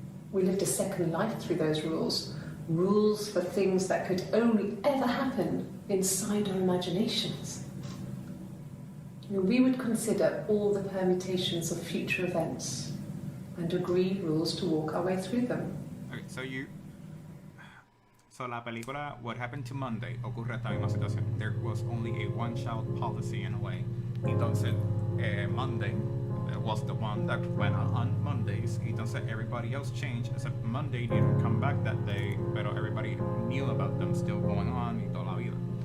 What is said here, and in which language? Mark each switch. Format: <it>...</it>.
<en>We lived a second life through those rules. Rules for things that could only ever happen inside our imaginations. We would consider all the permutations of future events and agree rules to walk our way through them.</en> <es>Okay, so la película What Happened to Monday ocurre esta misma situación.</es> <en>There was only a one-child policy in a way. Entonces, Monday was the one that went on Mondays. Entonces, everybody else changed, except Monday didn't come back that day, pero everybody knew about them still going on</en> <es>y toda la vida.</es>